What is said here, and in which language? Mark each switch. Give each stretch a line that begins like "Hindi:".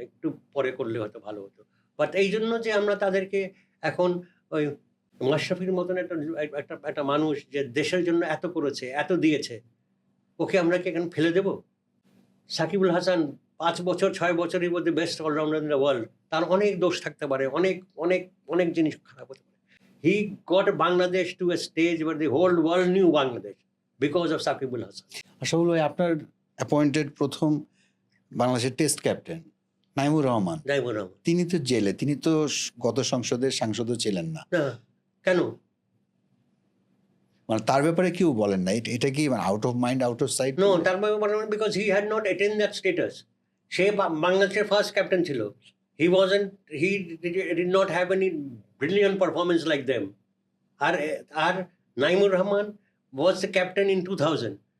Bangla: একটু পরে করলে হয়তো ভালো হতো। বাট এই জন্য যে আমরা তাদেরকে এখন ওই মাশরাফির মতন একটা মানুষ যে দেশের জন্য এত করেছে, এত দিয়েছে, ওকে আমরা কি এখন ফেলে দেব? সাকিবুল হাসান ৫ বছর ৬ বছরের মধ্যে
English: Best allrounder in the world.
Bangla: তার অনেক দোষ থাকতে পারে, অনেক অনেক অনেক জিনিস খারাপ হতে পারে।
English: He got Bangladesh to a stage where the whole world knew Bangladesh because of Sakibul Hasan.
Bangla: Ashaful ভাই, আপনার অ্যাপয়েন্টেড প্রথম বাংলাদেশের টেস্ট ক্যাপ্টেন নাইমুর রহমান, নাইমুর রহমান। তিনি তো জেলে, তিনি তো গত সংসদের সাংসদও ছিলেন না। না, কেন? মানে তার ব্যাপারে কেউ বলেন না, এটা কি
English: Out of mind out of sight? No,
Bangla: তার মানে
English: because he had not attained that status.
Bangla: সে বাংলাদেশের ফার্স্ট ক্যাপ্টেন ছিল।
English: He did not have any brilliant performance like them.
Bangla: আর
English: Naimur Rahman was the captain in 2000.